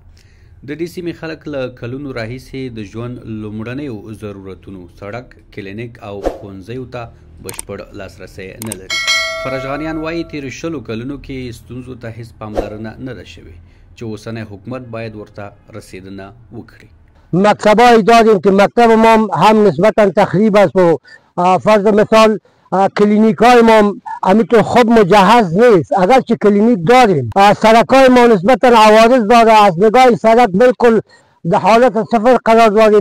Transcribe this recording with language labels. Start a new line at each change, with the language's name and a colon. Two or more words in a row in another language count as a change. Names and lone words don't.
Pashto: د دې سیمې خلک له کلونو راهیسې د ژوند لومړنیو ضرورتونو سړک، کلینیک او ښوونځیو ته بشپړ لاسرسی نه لري. فراجغانیان وایي تېرو 20 کلونو کې ستونزو ته هیڅ پاملرنه نه ده شوې چې اوسنی حکومت باید ورته رسیدنه وکړي.
Persian: مکتبایی داریم که مکتب ما هم نسبتا تخریب است و فرض مثال کلینیک های ما همینطور خوب مجهز نیست، اگرچه کلینیک داریم. سرک های ما نسبتا عوارض داره، از نگاه سرک بالکل در حالت صفر قرار داریم.